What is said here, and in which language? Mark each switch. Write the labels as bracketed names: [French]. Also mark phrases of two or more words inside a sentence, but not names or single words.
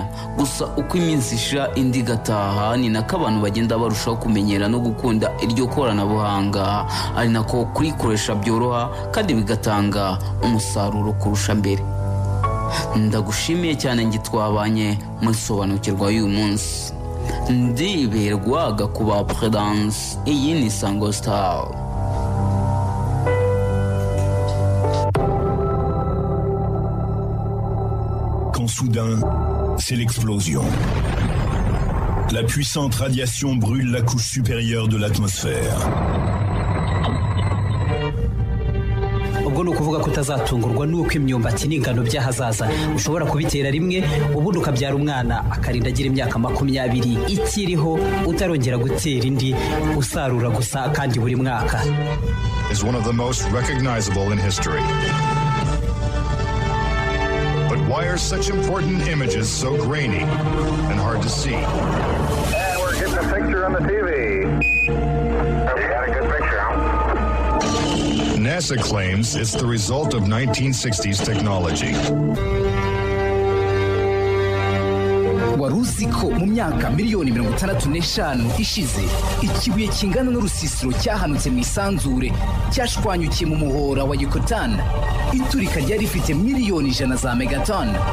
[Kinyarwanda] Gusa uko iminsi ishira indi gataha, ni nako abantu bagenda barushaho kumenyera no gukunda iryo koranabuhanga, ari nako kurikoresha byoroha kandi bigatanga umusaruro kurusha mbere. Ndagushimiye cyane ngitwabanye musobanukirwa uyu munsi. Ndiberwa Gakuba Prudence, iyi ni Sango Star. [French] Quand soudain, c'est l'explosion. La puissante radiation brûle la couche supérieure de l'atmosphère. [Kinyarwanda] ubwo ni ukuvuga ko utazatungurwa n'uko imyumbati n'ingano by'ahazaza ushobora kubitera rimwe ubundi ukabyara umwana akarinda agira imyaka 20 ikiriho, utarongera gutera indi, usarura gusa kandi buri mwaka. [English] Is one of the most recognizable in history. But why are such important images so grainy and hard to see? And we're getting a picture on the TV. We got a good picture, huh? NASA claims it's the result of 1960s technology. [Kinyarwanda] Wari uzi ko mu myaka miliyoni 65 ishize ikibuye kingana n'urusisiro cyahanutse mu isanzure cyashwanyukiye mu muhora wa Yucatan, iturika ryari rifite miliyoni 100 za megaton.